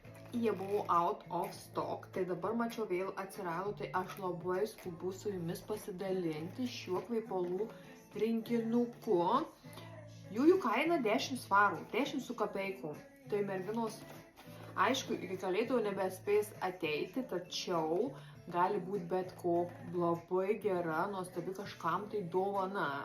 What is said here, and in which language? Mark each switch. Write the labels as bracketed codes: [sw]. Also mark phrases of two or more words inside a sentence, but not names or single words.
[lt] jie buvo [en] out of stock, [lt] tai dabar mačiau vėl atsirado, tai aš labai skubu su jumis pasidalinti šiuo kvepalų rinkinuku. Jų kaina 10 svarų, 10 su kapeikom. Tai merginos, aišku, iki kalėdų nebespės ateiti, tačiau gali būti bet ko labai gera, nuostabi kažkam tai dovana.